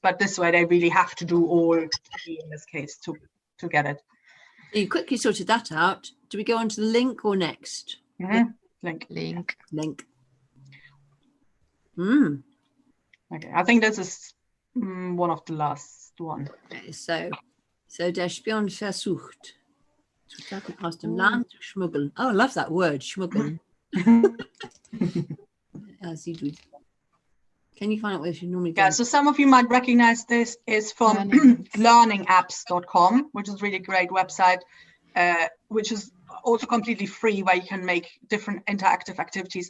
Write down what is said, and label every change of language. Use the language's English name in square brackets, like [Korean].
[English] But this way, they really have to do all three in this case to get it. You quickly sorted that out. Do we go on to the link or next? Mhm. Link. Link. Okay, I think this is one of the last one. [German] Okay, so der Spion versucht Aus dem Land schmuggeln. [English] Oh, I love that word, schmuggeln. Can you find out where she normally goes? Yeah, so some of you might recognize this is from learningapps.com, which is a really great website, which is also completely free, where you can make different interactive activities.